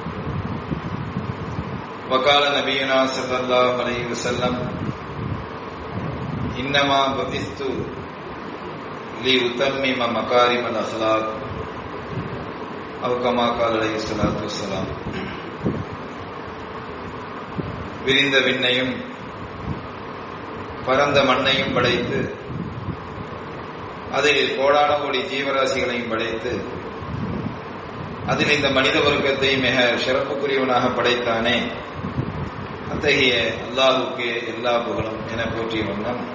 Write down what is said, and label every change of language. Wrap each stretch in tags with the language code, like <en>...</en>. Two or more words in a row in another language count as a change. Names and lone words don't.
<ar>وقال نبينا صلى الله عليه وسلم: إنما بعثت لأتمم مكارم الأخلاق أو كما قال عليه الصلاة والسلام.</ar> <ta>விரிந்த விண்ணையும் பரந்த மண்ணையும் படைத்து அதில் கோடான கோடி ஜீவராசிகளையும் படைத்து அதில் இந்த மனித வர்க்கத்தை மிக சிறப்புக்குரியவனாக படைத்தானே, அத்தகைய அல்லாஹுக்கே எல்லா புகழும் என போற்றிய வண்ணம்</ta>